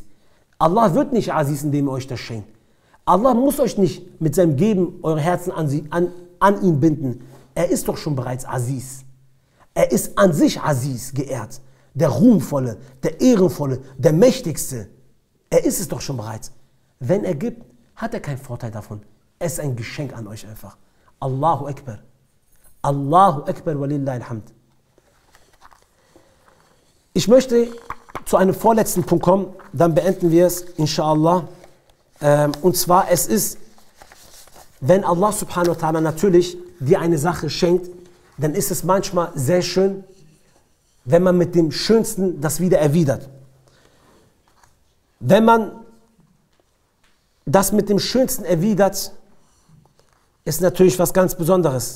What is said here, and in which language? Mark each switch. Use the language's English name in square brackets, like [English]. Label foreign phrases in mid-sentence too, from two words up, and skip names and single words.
[German] Allah wird nicht Aziz, indem er euch das schenkt. Allah muss euch nicht mit seinem Geben eure Herzen an ihn binden. Er ist doch schon bereits Aziz. Er ist an sich Aziz, geehrt. Der Ruhmvolle, der Ehrenvolle, der Mächtigste. Er ist es doch schon bereits. Wenn er gibt, hat er keinen Vorteil davon. Es ist ein Geschenk an euch einfach. [Arabic] الله أكبر. الله أكبر ولله الحمد. [German] Ich möchte zu einem vorletzten Punkt kommen, dann beenden wir es, inshallah. Und zwar, es ist, wenn Allah [Arabic] سبحانه وتعالى [German] natürlich dir eine Sache schenkt, dann ist es manchmal sehr schön, wenn man mit dem Schönsten das wieder erwidert. Wenn man das mit dem Schönsten erwidert, ist natürlich was ganz Besonderes.